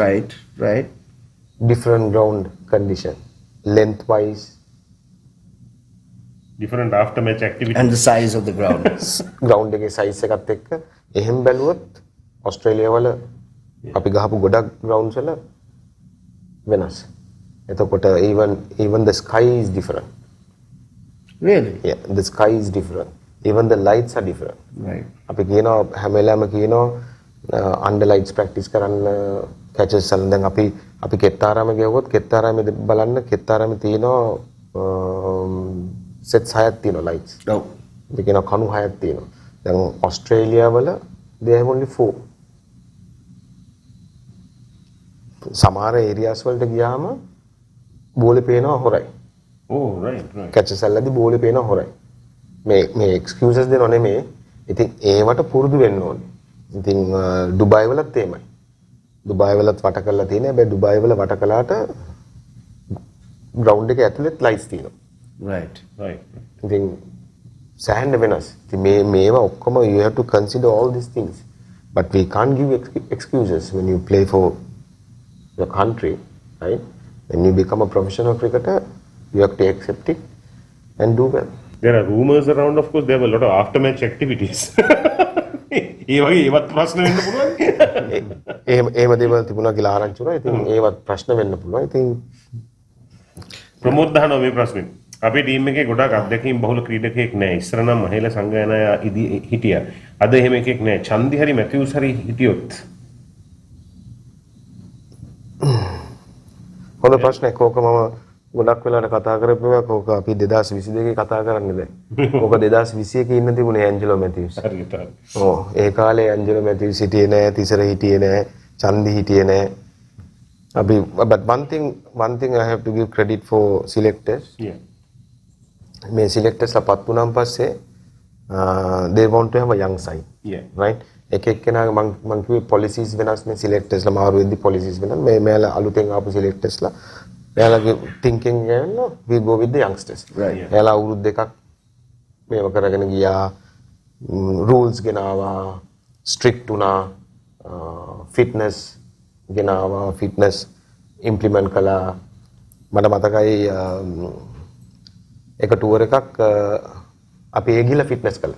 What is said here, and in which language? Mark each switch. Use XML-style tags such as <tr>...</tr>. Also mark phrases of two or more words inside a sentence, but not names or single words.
<en>Right. Right. Different ground condition, lengthwise. Different after match activity. And the size of the ground.</en> <si>Ground එකේ size එකත් එක්ක එහෙම බැලුවොත් ඔස්ට්‍රේලියාව වල අපි ගහපු ගොඩක් grounds වල වෙනස්.</si> <en>එතකොට even the sky is different. Really? Yeah, the sky is different. Even the lights are different. Right.</en> <si>අපි කියනවා හැම වෙලාවෙම කියනවා</si> <en>under lights practice</en> <si>කරන්න catches වල දැන් අපි කෙත්තාරාම ගියවොත් කෙත්තාරාමේ බලන්න කෙත්තාරාමේ තියෙනවා sets 6ක් තියෙනවා lights. ඔව්. අපි කියනවා කණු 6ක් තියෙනවා. දැන් ඔස්ට්‍රේලියාව වල</si> <en>they have only 4.</en> <si>සමහර areas වලට ගියාම බෝලේ පේනවා හොරයි.</si> <en>Oh, right.</en> <si>catches වලදී බෝලේ පේනවා හොරයි. මේ excuses දෙනව නෙමෙයි. ඉතින් ඒවට පුරුදු වෙන්න ඕනේ. ඉතින් ඩුබායි වලත් එහෙමයි. ඩුබායි වලත් වට කරලා තියෙනවා. හැබැයි ඩුබායි වල වට කළාට ground එකේ ඇතුළෙත් lights තියෙනවා.</si> <en>Right.</en> <si>ඉතින් සෑහෙන වෙනස්. ඉතින් මේවා ඔක්කොම</si> <en>you have to consider all these things. But we can't give excuses when you play for your country, right? When you become a professional cricketer, you have to accept it and do well. There are rumors around, of course, there were a lot of after match activities.</en> <si>ඒ වගේ ඒවත් ප්‍රශ්න වෙන්න පුළුවන්. එහෙම දේවල් තිබුණා කියලා ආරංචි වුණා. ඉතින් ඒවත් ප්‍රශ්න වෙන්න පුළුවන්. ඉතින් ප්‍රමෝද් දහනවා මේ ප්‍රශ්නේ. අපේ ටීම් එකේ ගොඩාක් අත්දැකීම් බහුල ක්‍රීඩකයෙක් නැහැ. ඉස්සර නම් මහේල සංගායනාය හිටියා. අද එහෙම එකෙක් නැහැ. චන්දි හරි මැතිව්ස් හරි හිටියොත්. හොඳ ප්‍රශ්නයක්. ඕක මම ගොඩක් වෙලාවට කතා කරපුවා. ඕක අපි 2022 කතා කරන්නේ දැන්. ඕක 2021 ඉන්න තිබුණේ ඇන්ජලෝ මැතිව්ස්. හරියට. ඔව්. ඒ කාලේ ඇන්ජලෝ මැතිව්ස් හිටියේ නැහැ. තිසර හිටියේ නැහැ. චන්දි හිටියේ නැහැ.</si> <en>But one thing I have to give credit for selectors. Yeah. මේ selectors</en> <si>අපත් වුණාන් පස්සේ</si> <en>they want to have a young side. Yeah. Right?</en> <si>එක එක්කෙනාගේ මං කිව්වේ policies වෙනස් නේ selectors ලා මාරු වෙද්දි policies වෙනස්. මේලා අලුතෙන් ආපු selectors ලා එයාලගේ thinking එක</si> <en>we go with the youngsters. Right.</en> <si>එයාලා අවුරුදු දෙකක් මේව කරගෙන ගියා. rules ගෙනාවා, strict වුණා, fitness ගෙනාවා, fitness implement කළා. මට මතකයි එක ටුවර් එකක් අපි ඒ ගිහලා ෆිට්නස් කළා.</si>